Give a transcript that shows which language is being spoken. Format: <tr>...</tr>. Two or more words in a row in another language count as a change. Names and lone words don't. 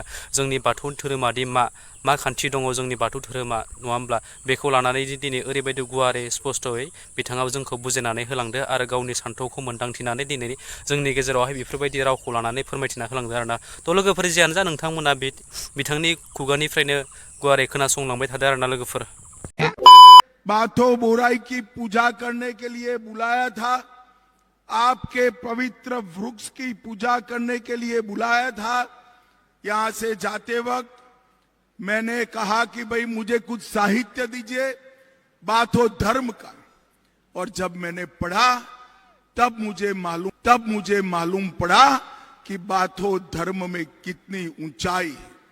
<brx>जोंनि बाथौ धोरोमादि मा खान्थि दङ जोंनि बाथौ धोरोमा, नङा होमब्ला, बेखौ लानानै दिनै ओरैबायदि गुवारै स्पष्टयै बिथाङा जोंखौ बुजायनानै होलांदो आरो गावनि सान्थौखौ मोन्दांथिनानै दिनै जोंनि गेजेरावहाय बेफोरबायदि रावखौ लानानै फोरमायथिना होलांदो आरोना। थ' लोगोफोर जियानो जा नोंथांमोना बिथांनि खुगानिफ्रायनो गुवारै खोनासंलांबाय थादो आरोना लोगोफोर।</brx> <hi>बाथो बोराई की पूजा करने के लिए बुलाया था, आपके पवित्र वृक्ष की पूजा करने के लिए बुलाया था। यहां से जाते वक्त मैंने कहा कि भाई मुझे कुछ साहित्य दीजिए बाथो धर्म का, और जब मैंने पढ़ा तब मुझे मालूम पड़ा कि बाथो धर्म में कितनी ऊंचाई है।</hi>